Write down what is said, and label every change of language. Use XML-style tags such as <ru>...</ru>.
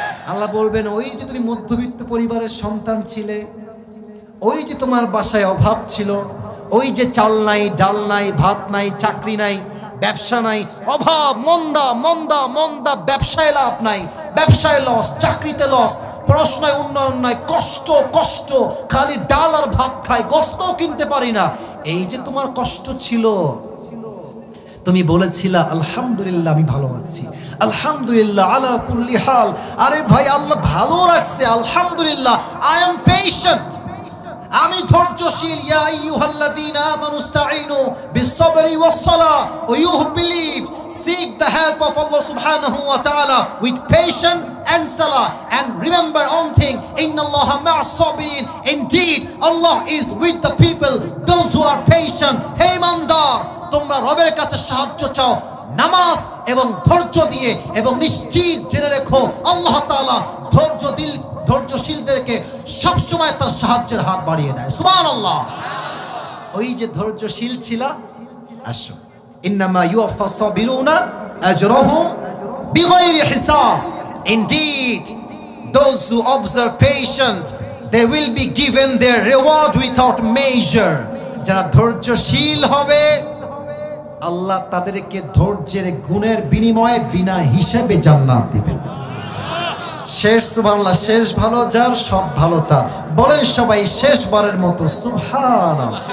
<bn>আল্লাহ বলবেন ওই যে তুমি মধ্যবিত্ত পরিবারের সন্তান ছিলে, ওই যে তোমার বাসায় অভাব ছিল, ওই যে চাল নাই, ডাল নাই, ভাত নাই, চাকরি নাই, ব্যবসা নাই, অভাব, মন্দা মন্দা মন্দা, ব্যবসায় লাভ নাই, ব্যবসায় লস, চাকরিতে লস, পড়াশোনায় উন্নয়ন নাই, কষ্ট কষ্ট, খালি ডাল আর ভাত খাই, গোস্তও কিনতে পারি না। এই যে তোমার কষ্ট ছিল, তুমি বলেছিলা আলহামদুলিল্লাহ আমি ভালো আছি,</bn> <ar>আলহামদুলিল্লাহ আলা কুল্লি হাল।</ar> <bn>আরে ভাই আল্লাহ ভালো রাখছে, আলহামদুলিল্লাহ।</bn> <en>I am patient,</en> <bn>আমি ধৈর্যশীল।</bn> <ar>ইয়া আইয়ুহাল্লাযীনা আমানুস্তাঈনু বিস-সাবরি ওয়াস-সালাহ</ar> <en>ওয়া you believe, seek the help of Allah subhanahu wa ta'ala with patience and salah, and remember one thing,</en> <ar>innallaha ma'as-sabirin,</ar> <en>indeed Allah is with the people those who are patient.</en> <bn>হে ইমানদার, তোমরা রবের কাছে সাহায্য চাও নামাজ এবং ধৈর্য দিয়ে, এবং নিশ্চিত জেনে রেখো আল্লাহ তাআলা ধৈর্যশীলদেরকে সবসময় তার সাহায্যের হাত বাড়িয়ে দেয়। সুবহানাল্লাহ। ওই যে ধৈর্যশীল ছিলা, আসো</bn> <ar>ইন্নামা ইউওয়াফাস সাবিরুনা আজরাহুম বিগাইরি হিসাব।</ar> <en>Indeed, those who observe patient, they will be given their reward without measure.</en> <bn>যারা ধৈর্যশীল হবে আল্লাহ তাদেরকে ধৈর্যের গুণের বিনিময়ে বিনা হিসেবে জান্নাত দিবেন। শেষ সুবহানাল্লাহ। শেষ ভালো যার, সব ভালো তার। বলেন সবাই শেষবারের মতো সুবহানাল্লাহ।</bn>